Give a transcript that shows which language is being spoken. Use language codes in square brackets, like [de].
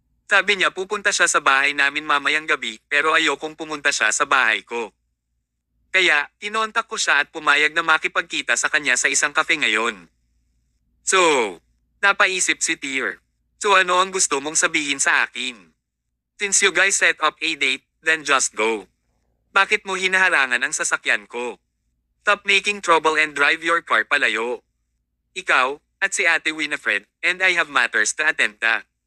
[tl] Sabi niya pupunta siya sa bahay namin mamayang gabi pero ayokong pumunta siya sa bahay ko. Kaya, tinontak ko siya at pumayag na makipagkita sa kanya sa isang cafe ngayon. So, napaisip si Tyr. So ano ang gusto mong sabihin sa akin? [en] Since you guys set up a date, then just go. [tl] Bakit mo hinaharangan ang sasakyan ko? [en] Stop making trouble and drive your car [tl] palayo. Ikaw, at si [en] Ate Winifred, and I have matters to attend to.